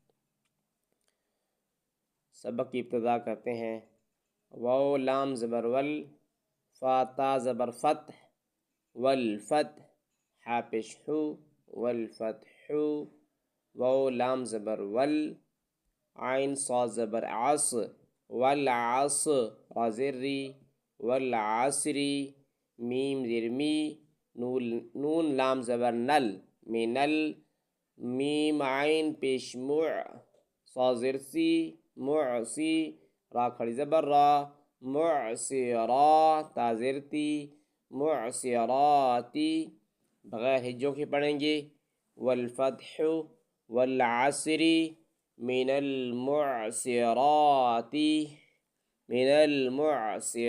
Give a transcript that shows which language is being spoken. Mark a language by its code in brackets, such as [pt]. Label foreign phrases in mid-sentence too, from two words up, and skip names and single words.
[ur] سبق کی ابتدا کرتے ہیں۔ واو لام زبر ول، فا تا زبر فتح، والفتح حا پیش حو، والفتح، واو لام زبر ول، عین صاد زبر عص، والعص را زیر ری، والعصری میم زیر می، نون لام زبر نل، منل، میم عین پیش مع، صاد زیر سی، معسی، را کھڑی زبر را، معسرا تا زیر تی، معسراتی، بغیر ہجوں کے پڑھیں گے۔ [ar] والفتح والعصر من المعسرات، من المعسرات